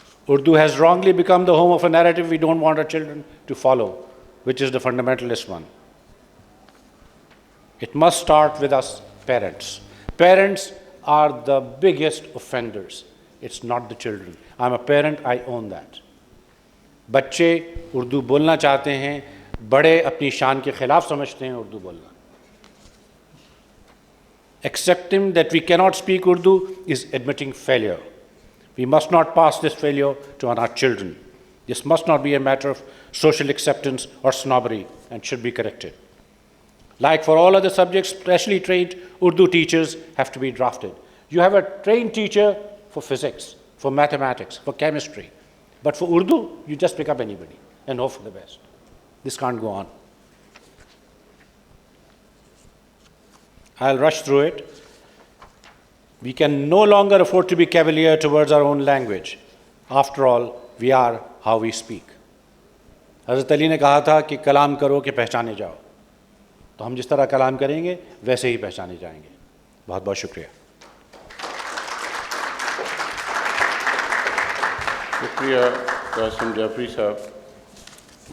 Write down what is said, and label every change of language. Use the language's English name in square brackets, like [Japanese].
[English] Urdu has wrongly become the home of a narrative we don't want our children to follow, which is the fundamentalist one. It must start with us parents. Parents are the biggest offenders. It's not the children. I'm a parent, I own that. [Urdu] بچے اردو بولنا چاہتے ہیں، بڑے اپنی شان کے خلاف سمجھتے ہیں اردو بولنا. [English] Accepting that we cannot speak Urdu is admitting failure. We must not pass this failure to our children. This must not be a matter of social acceptance or snobbery and should be corrected. Like for all other subjects, specially trained Urdu teachers have to be drafted. You have a trained teacher for physics, for mathematics, for chemistry. But for Urdu, you just pick up anybody and hope for the best. This can't go on. I'll rush through it. We can no longer afford to be cavalier towards our own language. After all, we are how we speak. [Urdu] حضرت علی نے کہا تھا کہ کلام کرو کہ پہچانے جاؤ. تو ہم جس طرح کلام کریں گے ویسے ہی پہچانے جائیں گے. بہت بہت شکریہ. شکریہ قاسم جعفری صاحب.